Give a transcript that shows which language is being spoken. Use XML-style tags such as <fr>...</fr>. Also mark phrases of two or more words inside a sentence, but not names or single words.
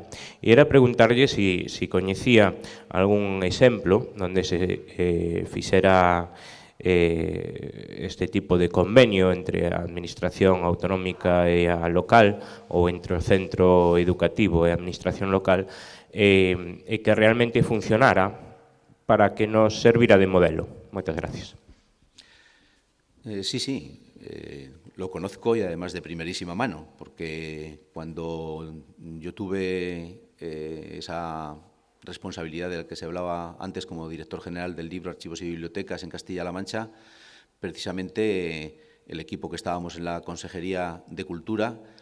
<gl>E era preguntarlle se coñecía algún exemplo onde se fixera este tipo de convenio entre a administración autonómica e a local ou entre o centro educativo e a administración local e que realmente funcionara para que nos servira de modelo. Moitas gracias.</gl> <es>Sí, lo conozco y además de primerísima mano, porque cuando yo tuve esa responsabilidad de la que se hablaba antes como director general del libro, archivos y bibliotecas en Castilla-La Mancha, precisamente el equipo que estábamos en la Consejería de Cultura,</es>